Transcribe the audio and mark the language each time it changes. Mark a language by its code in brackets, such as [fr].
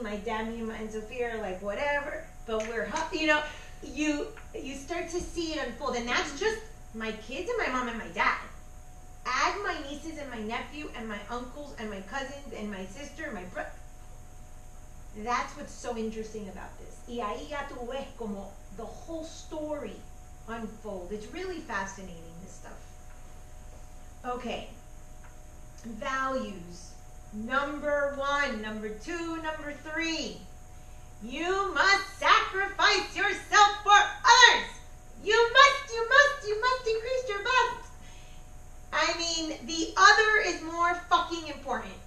[en] My dad and Sophia are like, whatever, but we're, you start to see it unfold. And that's just my kids and my mom and my dad. Add my nieces and my nephew and my uncles and my cousins and my sister and my brother. That's what's so interesting about this. [es] Y ahí ya tú ves como [en] the whole story unfold. It's really fascinating, this stuff. Okay. Values. #1, #2, #3. You must sacrifice yourself for others. You must increase your best. I mean, the other is more fucking important.